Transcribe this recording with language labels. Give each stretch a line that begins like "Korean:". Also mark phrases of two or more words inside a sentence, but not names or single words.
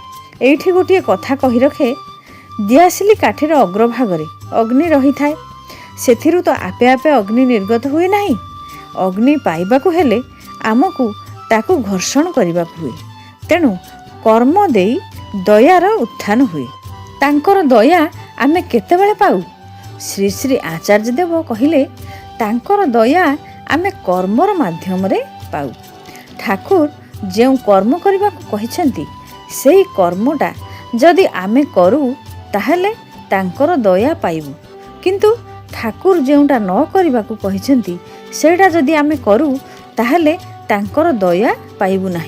Odia: ଏଇଠି ଗୋଟିଏ କଥା କହି ରଖେ, ଦିଆସିଲି କାଠିର ଅଗ୍ରଭାଗରେ ଅଗ୍ନି ରହି ଥାଏ, ସେଥିରୁ ତ ଆପେ ଆପେ ଅଗ୍ନି ନିର୍ଗତ ହୁଏ ନାହିଁ। ଅଗ୍ନି ପାଇବାକୁ ହେଲେ ଆମକୁ ତାକୁ ଘର୍ଷଣ କରିବାକୁ ହୁଏ। ତେଣୁ କର୍ମ ଦେଇ ଦୟାର ଉତ୍ଥାନ ହୁଏ। ତାଙ୍କର ଦୟା ଆମେ କେତେବେଳେ ପାଉ? ଶ୍ରୀ ଶ୍ରୀ ଆଚାର୍ଯ୍ୟ ଦେବ କହିଲେ, ତାଙ୍କର ଦୟା ଆମେ କର୍ମର ମାଧ୍ୟମ ରେ ପାଉ। ଠାକୁର ଯେଉଁ କର୍ମ କରିବାକୁ କହିଛନ୍ତି, ସେଇ କର୍ମଟା ଯଦି ଆମେ କରୁ ତାହାଲେ ତାଙ୍କର ଦୟା ପାଇବୁ, କିନ୍ତୁ ଠାକୁର ଯେଉଁଟା ନ କରିବାକୁ କହିଛନ୍ତି ସେଟା ଯଦି ଆମେ କରୁ ତାହାଲେ ତାଙ୍କର ଦୟା ପାଇବୁ ନାହିଁ।